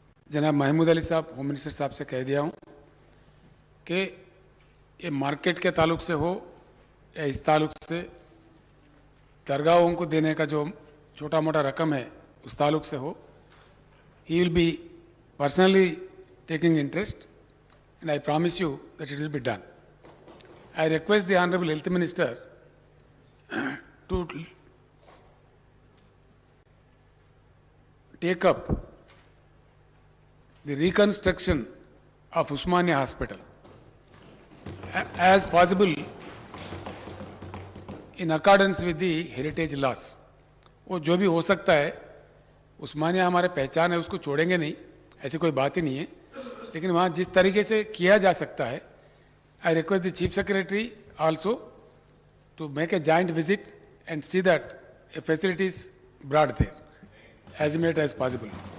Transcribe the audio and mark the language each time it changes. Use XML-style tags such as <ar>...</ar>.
<ur>جناب محمود علی صاحب home minister صاحب سے کہہ دیا ہوں کہ یہ مارکیٹ کے تعلق سے ہو یا اس تعلق سے درگاہوں کو دینے کا جو چھوٹا موٹا رقم ہے اس تعلق سے ہو,</ur> <en>He will be personally taking interest, and I promise you that it will be done. I request the Honorable Health Minister to take up the reconstruction of Usmania Hospital as possible in accordance with the heritage laws.</en> <ur>وہ جو بھی ہو سکتا ہے, عثمانیہ ہمارے پہچان ہے, اس کو چھوڑیں گے نہیں, ایسی کوئی بات ہی نہیں ہے, لیکن وہاں جس طریقے سے کیا جا سکتا ہے,</ur> <en>I request the chief secretary also to make a joint visit and see that a facilities brought there as immediate as possible.</en>